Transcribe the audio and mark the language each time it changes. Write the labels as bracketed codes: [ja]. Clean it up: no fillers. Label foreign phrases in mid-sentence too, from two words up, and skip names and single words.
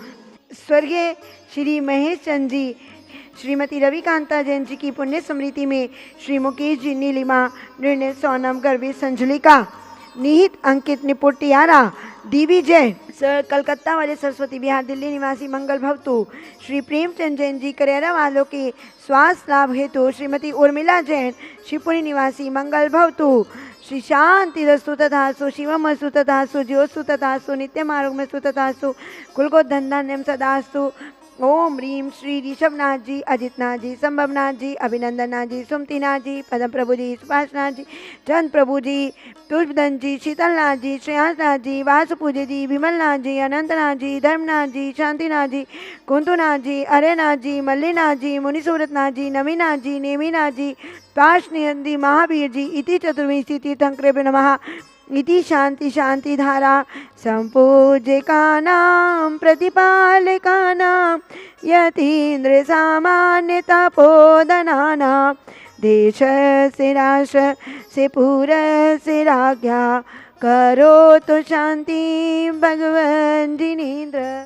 [hi] स्वर्गीय श्री महेश चंद जी श्रीमती रविकांता जैन जी की पुण्य स्मृति में श्री मुकेश जी, नीलिमा, निर्णय, सोनम, गर्वी, संजलिका, निहित, अंकित, निपुटियारा, डीवी जैन, कलकत्ता वाले सरस्वती विहार दिल्ली निवासी [sa] मंगल भवतु। [hi] श्री प्रेमचंद जैन जी करेरा वालों के स्वास्थ्य लाभ हेतु श्रीमती उर्मिला जैन शिवपुरी निवासी [sa] मंगल भवतु। श्री शांति रस्तु तथास्तु, शिवम अस्तु तथास्तु, ज्योस्तु तथास्तु, नित्यम आरोग्यमस्तु तथास्तु, कुलको धनधान्यम सदास्तु। ओम ह्रीम श्री ऋषभनाथ जी, अजितनाथ जी, संभवनाथ जी, अभिनंदननाथ जी, सुमतिनाथ जी, पदम प्रभु जी, सुभाषनाथ जी, चंद प्रभु जी, तुषधन जी, शीतलनाथ जी, श्रेयांसनाथ जी, वासुपूज्य जी, विमलनाथ जी, अनंतनाथ जी, धर्मनाथ जी, शांतिनाथ जी, कुंतुनाथ जी, अरेनाथ जी, मल्लीनाथ जी, मुनिसूरतनाथ जी, नवीनाथ जी, नेमिनाथ जी, पाशनियंदी, महावीर जी, इति चतुर्विंशति तीर्थंकरेभ्यो नमः। इति शांति शांति धारा संपूज्यकानां प्रतिपालकानां यतीन्द्र सामान्य तपोधनानां देशस्य राष्ट्रस्य पुरस्य राज्ञा करोतु शांति भगवन् जिनेन्द्र।